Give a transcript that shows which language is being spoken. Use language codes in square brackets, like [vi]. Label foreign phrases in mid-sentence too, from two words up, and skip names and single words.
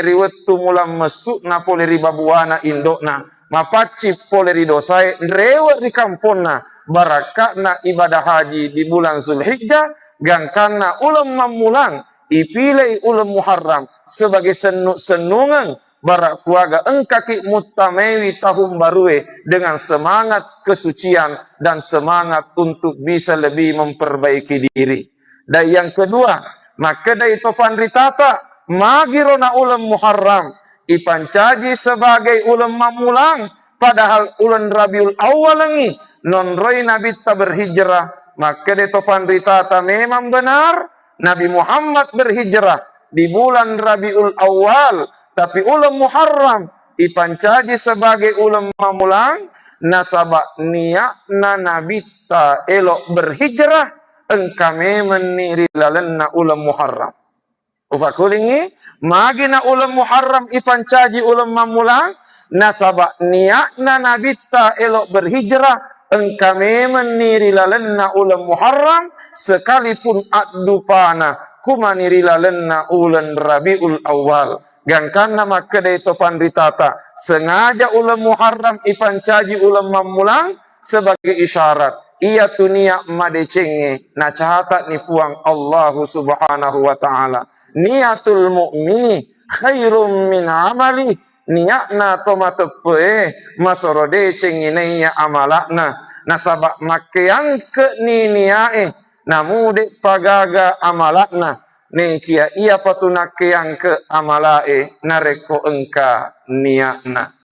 [bug] riwetu mulam mesuk na pole ribabuana indokna mapaci pole ridosai rewe di kamponna barakatna [id] ibadah haji di bulan Zulhijjah [bug] gangkana ulam mamulang ipilai ulam Muharram sebagai senungan barak kuaga engkaki mutamewi tahun barue [id] dengan semangat kesucian dan semangat untuk bisa lebih memperbaiki diri. Dan yang kedua, maka dari [bug] topan ritata magirona ulam Muharram ipancaji sebagai ulam mamulang padahal ulan Rabiul Awal lengi non roy Nabi ta berhijrah. [id] Maka dari topan ritata memang benar Nabi Muhammad berhijrah di bulan Rabiul Awal. [bug] Tapi ulam Muharram ipancaji sebagai ulam mamulang nasabak niatna Nabi ta elok berhijrah engkame meniri lalenna ulam Muharram. Upakulingi magina ulam Muharram ipancaji ulam mamulang nasabak niatna Nabi ta elok berhijrah engkame meniri lalenna ulam Muharram sekalipun adupana kumaniri lalenna ulan Rabiul Awal. Gangkana maka dari topan ritata sengaja ulam Muharram ipancaji ulam mamulang [id] sebagai isyarat [bug] ia tunia madecenge na cahatat ni puang Allah [ar] subhanahu wa ta'ala niatul mu'mini khairum min amali [bug] niatna tomatepe masorode cenginaya amalakna nasabak makian ke ni niae namude pagaga amalakna ne kia ia patuna yang ke amalae nareko engka niakna.